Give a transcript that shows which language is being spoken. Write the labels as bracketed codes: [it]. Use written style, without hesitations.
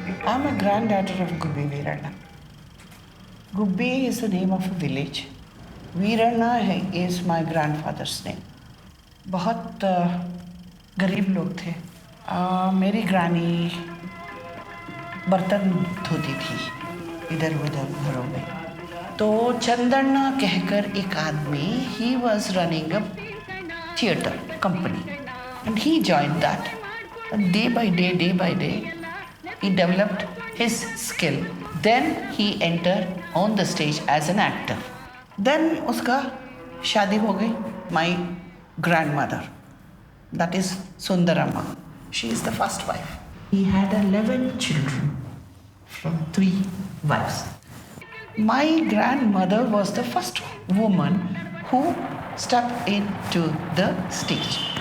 [en] I'm a granddaughter of Gubbi Veeranna. Gubbi is the name of a village. Veeranna is my grandfather's name. [hi] बहुत गरीब लोग थे. मेरी ग्रानी बर्तन धोती थी इधर उधर घरों में. तो चंदन्ना कहकर एक आदमी, [en] he was running a theatre company and he joined that. And day by day, he developed his skill. Then he entered on the stage as an actor. Then [hi] उसका शादी हो गई. [en] My grandmother, that is Sundaramma. She is the first wife. He had 11 children from 3 wives. My grandmother was the first woman who stepped into the stage.